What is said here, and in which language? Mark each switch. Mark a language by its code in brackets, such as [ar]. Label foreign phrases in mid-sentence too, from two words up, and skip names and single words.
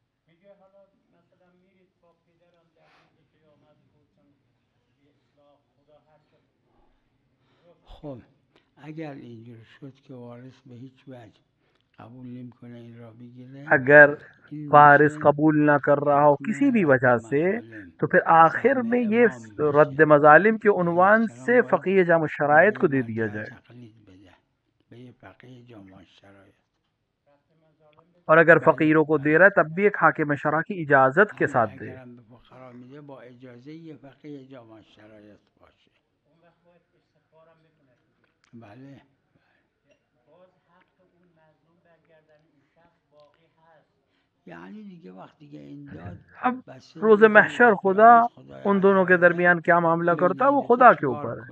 [fa] خب اگر اینجور شد که وارث به هیچ وجه قبول نمیکنه این را بگیره [ur] अगर [fa] این [ur] वारिस [fa] میشه [ur] قبول نہ کر رہا ہو [fa] حکم [ur] کسی بھی [fa] رد [ur] وجہ سے, [fa] مظالم [ur] تو پھر آخر [fa] سهم [ur] میں یہ [fa] امام [ur] रद्द [fa] بشه [ur] مظالم کے [fa] علیه [ur] उनवान [fa] السلام [ur] से [fa] باید [ur] فقیہ جامع شرائط [fa] به [ur] को [fa] این [ur] دے دیا [fa] مرجع [ur] जाए. [fa] تقلید بده به یه فقیه جامع شرایط [ur] اور اگر [fa] بله [ur] فقیروں کو دے [fa] بله [ur] رہا ہے تب بھی ایک حاکم شرع کی اجازت کے [fa] همین [ur] ساتھ دے. [fa] اگرم به فقرا میده با اجازه یه فقیه جامع شرایط باشه بله یعنی دیگه وقتی که این داد [ur] अब [fa] بسته [ur] रोज़ [fa] به این [ur] महशर [fa] روز [ur] खुदा [fa] قیامت خدای [ur] उन [fa] حق [ur] دونوں کے [fa] قادر [ur] درمیان کیا معاملہ [fa] که [ur] کرتا ہے وہ [fa] نگه [ur] خدا کے [fa] چیکار [ur] اوپر ہے.